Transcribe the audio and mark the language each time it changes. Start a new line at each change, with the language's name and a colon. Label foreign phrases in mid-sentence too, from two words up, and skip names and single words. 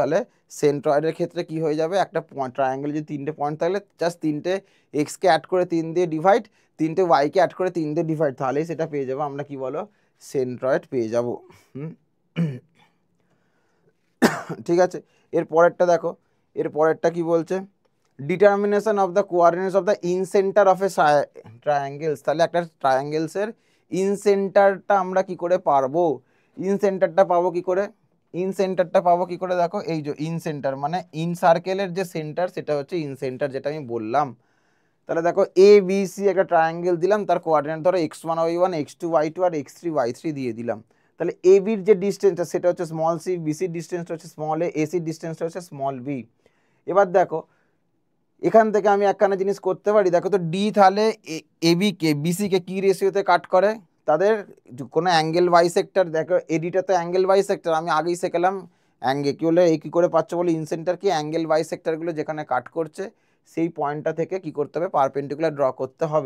Bangla: তাহলে সেন্ট্রয়েডের ক্ষেত্রে কি হয়ে যাবে, একটা ট্রায়াঙ্গেল যদি 3টে পয়েন্ট থাকলে জাস্ট 3টে এক্সকে অ্যাড করে 3 দিয়ে ডিভাইড, 3টে ওয়াইকে অ্যাড করে 3 দিয়ে ডিভাইড, তাহলেই সেটা পেয়ে যাবো আমরা কি বলো, সেন্ট্রয়েড পেয়ে যাবো। ঠিক আছে, এর পরেরটা দেখো, এর পরেরটা কি বলছে,
English: determination of the coordinates of the in center of a triangles.
Bangla: তাহলে একটা ট্রায়াঙ্গেলসের
English: in center
Bangla: আমরা কি করে পারবো,
English: in center
Bangla: পাবো কি করে,
English: in center
Bangla: পাবো কি করে দেখো, এই যে
English: in center
Bangla: মানে
English: in circle
Bangla: যে সেন্টার সেটা হচ্ছে
English: in center,
Bangla: যেটা আমি বললাম। তাহলে দেখো এ বি সি একটা ট্রায়াঙ্গেল দিলাম, তার কোঅর্ডিনেট ধরো x1 y1 x2 y2 আর x3 y3 দিয়ে দিলাম। তাহলে এ বির যে ডিস্টেন্সটা সেটা হচ্ছে
English: small c,
Bangla: বিসির ডিস্টেন্সটা হচ্ছে
English: small a,
Bangla: এসির ডিস্টেন্সটা হচ্ছে
English: small b.
Bangla: এবার দেখো এখান থেকে আমি একখানা জিনিস করতে পারি, দেখো তো ডি তাহলে এবিকে বিসিকে কি রেশিওতে কাট করে, তাদের কোনো
English: angle bisector,
Bangla: দেখো এডিটা তো
English: angle bisector,
Bangla: আমি আগেই শিখলাম অ্যাঙ্গেল কি হলে এই কী করে পাচ্ছ বলে, ইনসেন্টার কি
English: angle bisectors
Bangla: যেখানে কাট করছে সেই পয়েন্টটা থেকে কি করতে হবে,
English: perpendicular draw
Bangla: করতে হবে।